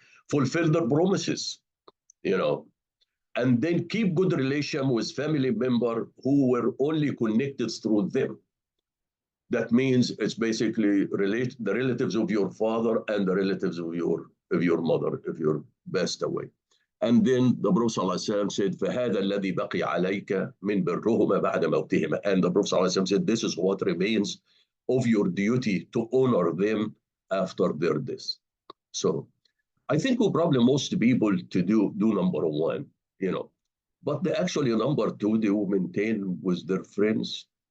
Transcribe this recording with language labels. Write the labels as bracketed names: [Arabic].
[English] Fulfill their promises, and then keep good relation with family member who were only connected through them. That means it's basically the relatives of your father and the relatives of your mother if you're passed away. And then the Prophet ﷺ said, [Arabic] فَهَذَا الَّذِي بَقِيَ عَلَيْكَ مِنْ بِرُّهُمَا بَعْدَ مَوْتِهِمَا. [English] And the Prophet ﷺ said, this is what remains of your duty to honor them after their death. So I think we probably most people to do number one, but actually number two, they will maintain with their friends.